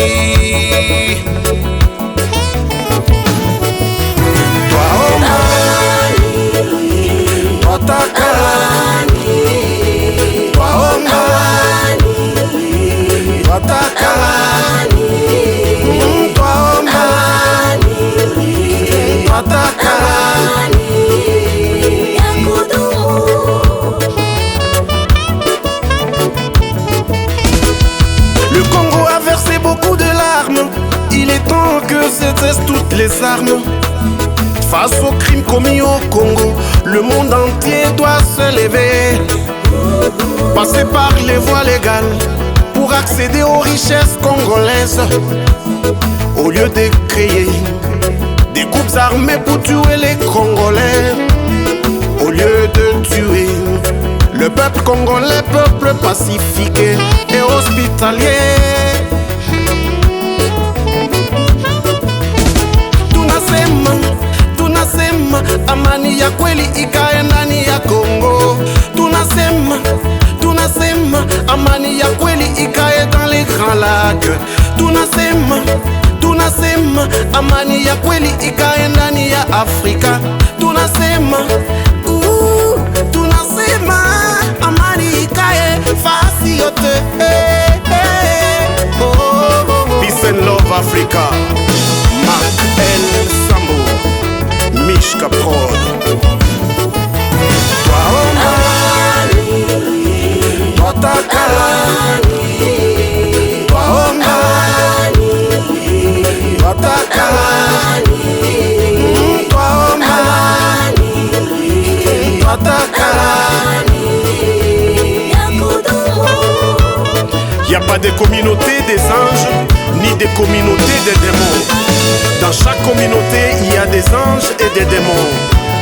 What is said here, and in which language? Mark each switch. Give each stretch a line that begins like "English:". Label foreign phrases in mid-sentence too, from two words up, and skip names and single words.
Swahili: Twaomba, twataka, twaomba, twataka, twaomba, twataka.
French: Le Congo a versé beaucoup de larmes. Il est temps que cessent toutes les armes. Face aux crimes commis au Congo, le monde entier doit se lever. Passer par les voies légales pour accéder aux richesses congolaises. Au lieu de créer des groupes armés pour tuer les Congolais, au lieu de tuer le peuple congolais, peuple pacifique et hospitalier.
Swahili: Tunasema amani ya kweli ikae ndani ya Kongo. Tunasema amani ya kweli ikae
French: dans les grands lacs.
Swahili: Tunasema amani ya kweli ikae ndani ya Afrika. Tunasema amani ikae fasi yote.
English: Peace and love Africa. Makel Sambo, Mishka Prod.
Swahili: Twaomba, twataka, twaomba, twataka, twaomba, twataka.
French: Y a pas de communauté des anges, ni de communauté des démons. Dans chaque communauté, il y a des anges et des démons.